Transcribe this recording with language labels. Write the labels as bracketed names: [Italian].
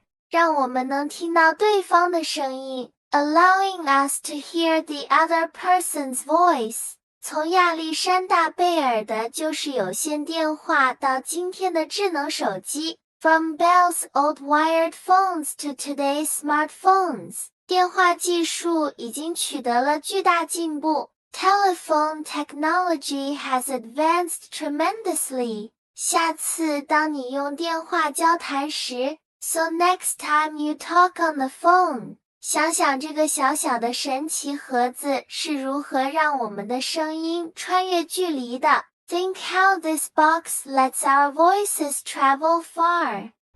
[Chinese] 让我们能听到对方的声音 [English] allowing us to hear the other person's voice. [Chinese] 从亚历山大贝尔的旧式有线电话到今天的智能手机。 [English] From Bell's old wired phones to today's smartphones. [Chinese] 电话技术已经取得了巨大进步。 [English] Telephone technology has advanced tremendously. [Chinese] 下次当你用电话交谈时 [English] So next time you talk on the phone. [Chinese] 想想这个小小的神奇盒子是如何让我们的声音穿越距离的。 [English] Think how this box lets our voices travel far.